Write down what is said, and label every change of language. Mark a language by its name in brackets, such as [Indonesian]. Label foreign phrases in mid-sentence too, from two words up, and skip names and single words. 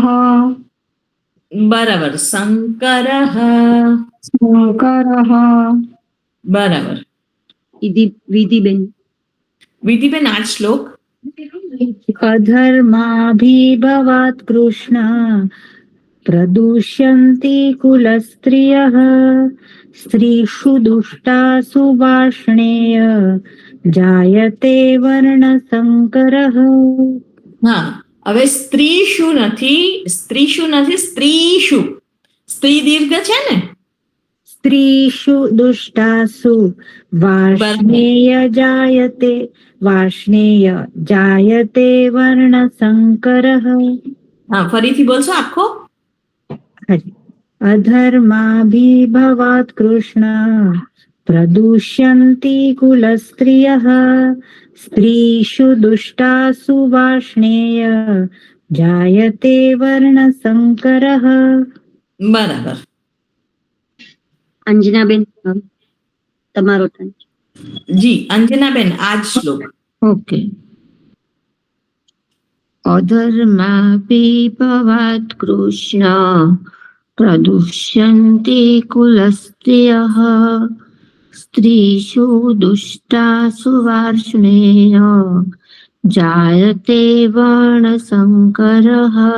[Gujarati] બરાબર. સંકરઃ. સંકરઃ. બરાબર. વિધિબેન. વિધિબેન આ શ્લોક. [Sanskrit] અધર્માભિભવાત કૃષ્ણ प्रदूष्यन्ति कुलस्त्रियः स्त्रीषु दुष्टासु वार्ष्णेय जायते वर्णसंकरः. [Gujarati] હા, હવે સ્ત્રીષુ નથી, સ્ત્રીષુ. સ્ત્રી દીર્ઘ છે ને? [Sanskrit] स्त्रीषु दुष्टासु वार्ष्णेय जायते वर्णसंकरः. [Gujarati] હા, ફરીથી બોલશો આખો? [Sanskrit] अधर्माभिभवात् कृष्ण प्रदूष्यन्ति कुलस्त्रियः स्त्रीषु दुष्टासु वार्ष्णेय जायते वर्णसंकरः. [Gujarati] બરાબર. અંજનાબેન, તમારો ટર્ન. જી, અંજનાબેન, આ જ શ્લોક. ઓકે. [Sanskrit] અધર્માપિભવાत् કૃષ્ણ પ્રદુષ્યન્તિ કુલસ્ત્રિયઃ સ્ત્રીષુ દુષ્ટાસુ વાર્ષ્ણેય જાયતે વર્ણસંકરઃ.